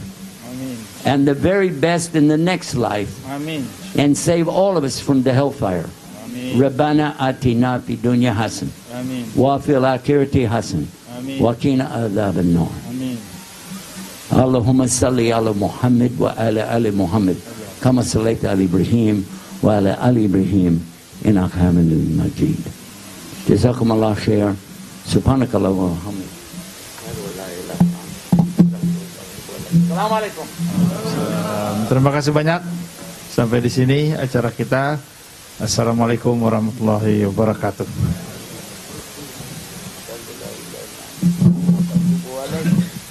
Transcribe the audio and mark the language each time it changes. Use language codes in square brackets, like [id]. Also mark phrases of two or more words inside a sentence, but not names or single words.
[en] Amen. And the very best in the next life. Amen. And save all of us from the hellfire. [ar] ربنا آتنا في الدنيا حسنة. وفي الآخرة حسنة وقنا عذاب النار. اللهم صل على محمد وعلى آل محمد. كما صليت على إبراهيم وعلى آل إبراهيم. إنك حميد مجيد. جزاكم الله خير. سبحانك الله وحمد. Assalamualaikum. [id] Terima kasih banyak. Sampai di sini acara kita. [ar] السلام عليكم ورحمة الله وبركاته.